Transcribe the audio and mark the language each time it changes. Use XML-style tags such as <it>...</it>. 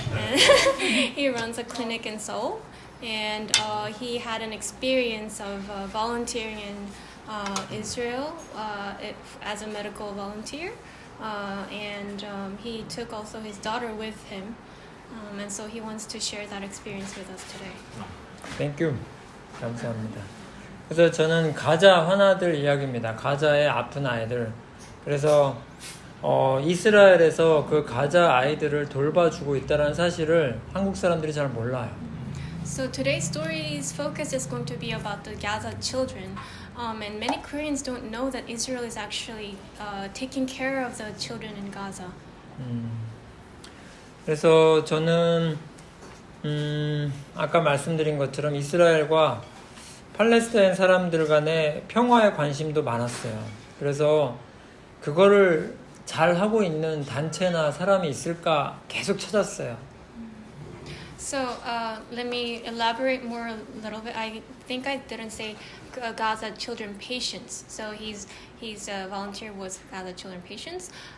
<en>And he runs a clinic in Seoul, and he had an experience of volunteering in Israel as a medical volunteer, and he took also his daughter with him, and so he wants to share that experience with us today. Thank you.</en> <ko>감사합니다. 그래서 저는 가자 환아들 이야기입니다. 가자의 아픈 아이들. 그래서 이스라엘에서 그 가자 아이들을 돌봐주고 있다는 사실을 한국 사람들이 잘 몰라요.</ko> <en>So today's story's focus is going to be about the Gaza children. And many Koreans don't know that Israel is actually taking care of the children in Gaza.</en> <ko>그래서 저는 아까 말씀드린 것처럼 이스라엘과 팔레스타인 사람들 간의 평화에 관심도 많았어요. 그래서 그거를 잘 하고 있는 단체나 사람이 있을까 계속 찾았어요.</ko> <en>So let me elaborate more a little bit. I think I didn't say Gaza children patients. So he's a volunteer with Gaza children patients.</en>